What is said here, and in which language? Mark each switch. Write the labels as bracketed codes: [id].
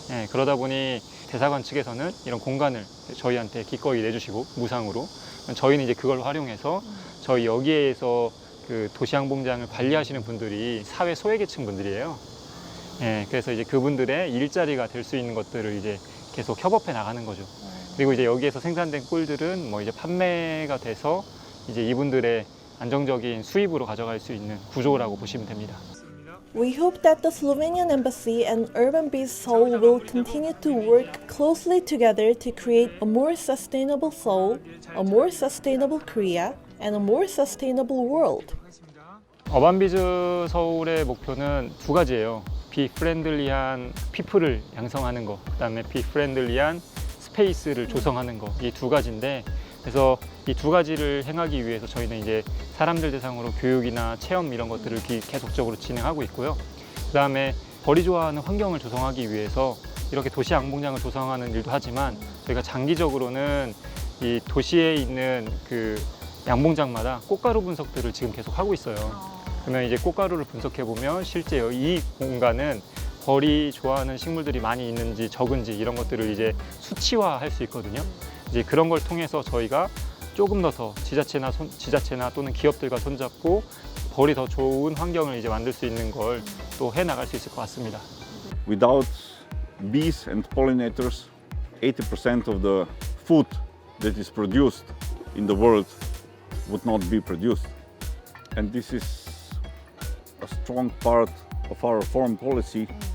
[ko] 그러다 보니 대사관 측에서는 이런 공간을 저희한테 기꺼이 내주시고 무상으로 저희는 이제 그걸 활용해서 저희 여기에서 그 도시양봉장을 관리하시는 분들이 사회 소외계층 분들이에요. 그래서 이제 그분들의 일자리가 될 수 있는 것들을 이제 계속 협업해 나가는 거죠. 그리고 이제 여기에서 생산된 꿀들은 뭐 이제 판매가 돼서 이제 이분들의 안정적인 수입으로 가져갈 수 있는 구조라고 보시면 됩니다. [en] We hope that the Slovenian embassy and Urban Bees Seoul will continue to work closely together to create a more sustainable Seoul, a more sustainable Korea, and a more sustainable world. [ko] 어반비즈 서울의 목표는 두 가지예요. 비프렌들리한 피플을 양성하는 거, 그다음에 비프렌들리한 스페이스를 조성하는 거, 이 두 가지인데, 그래서 이 두 가지를 행하기 위해서 저희는 이제 사람들 대상으로 교육이나 체험 이런 것들을 계속적으로 진행하고 있고요. 그다음에 벌이 좋아하는 환경을 조성하기 위해서 이렇게 도시 양봉장을 조성하는 일도 하지만 저희가 장기적으로는 이 도시에 있는 그 양봉장마다 꽃가루 분석들을 지금 계속 하고 있어요. 그러면 이제 꽃가루를 분석해 보면 실제 이 공간은 벌이 좋아하는 식물들이 많이 있는지 적은지 이런 것들을 이제 수치화할 수 있거든요. 이제 그런 걸 통해서 저희가 조금 더 지자체나 또는 기업들과 손잡고 벌이 더 좋은 환경을 이제 만들 수 있는 걸 또 해 나갈 수 있을 것 같습니다. [en] Without bees and pollinators, 80% of the food that is produced in the world would not be produced. And this is a strong part of our foreign policy.